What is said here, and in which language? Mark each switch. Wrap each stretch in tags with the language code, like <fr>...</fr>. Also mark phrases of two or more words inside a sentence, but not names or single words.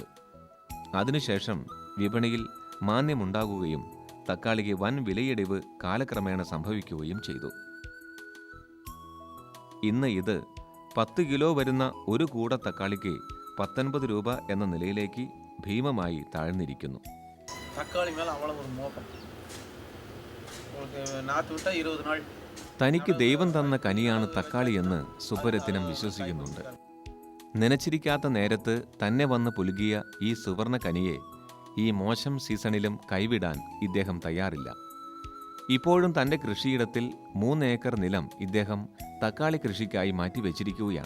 <ml>അതിനുശേഷം വിപണിയിൽ മാന്ദ്യമുണ്ടാകുകയും തക്കാളിക്ക് വൻ വിലയിടിവ് കാലക്രമേണ സംഭവിക്കുകയും ചെയ്തു. ഇന്ന് ഇത് 10 കിലോ വരുന്ന ഒരു കൂട തക്കാളിക്ക് 19 രൂപ എന്ന നിലയിലേക്ക് ഭീമമായി താഴ്ന്നിരിക്കുന്നു.</ml> <ta>தக்காளி மேலே அவ்வளோ ஒரு மோகம். உங்களுக்கு நாற்று விட்டால் 20 நாள்.</ta> <ml>തനിക്ക് ദൈവം തന്ന കനിയാണ് തക്കാളിയെന്ന് സുബരത്തിനം വിശ്വസിക്കുന്നുണ്ട്. നനച്ചിരിക്കാത്ത നേരത്ത് തന്നെ വന്ന് പുലുകിയ ഈ സുവർണ കനിയെ ഈ മോശം സീസണിലും കൈവിടാൻ ഇദ്ദേഹം തയ്യാറില്ല. ഇപ്പോഴും തൻ്റെ കൃഷിയിടത്തിൽ 3 ഏക്കർ നിലം ഇദ്ദേഹം തക്കാളി കൃഷിക്കായി മാറ്റിവെച്ചിരിക്കുകയാണ്.</ml>